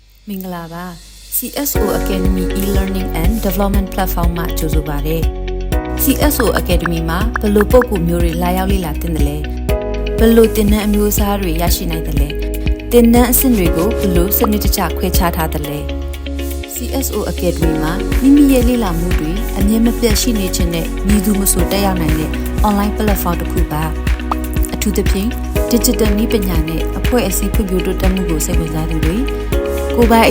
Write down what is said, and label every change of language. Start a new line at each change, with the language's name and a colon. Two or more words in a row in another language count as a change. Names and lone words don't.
Burmese: မင်္ဂလာပါ CSO Academy
English: e-learning and development platform
Burmese: မှာကြိုဆိုပါရစေ CSO Academy မှာဘယ်လိုပုံကူမျိုးတွေလာရောက်လေ့လာသင်တယ်လဲဘယ်လိုသင်တန်းအမျိုးအစားတွေရရှိနိုင်တယ်လဲသင်တန်းအဆင့်တွေကိုဘယ်လိုစနစ်တကျခွဲခြားထားတယ်လဲ CSO Academy မှာ မိမိရဲ့လေ့လာမှုတွေအမြဲမပြတ်ရှိနေခြင်းနဲ့ညီသူမဆိုတက်ရောက်နိုင်တဲ့
English: online platform
Burmese: တစ်ခုပါအထူးသဖြင့် digital နည်းပညာနဲ့အဖွဲ့အစည်းဖွံ့ဖြိုးတိုးတက်မှုကိုစိတ်ဝင်စားသူတွေကိုယ်ပိုင်အ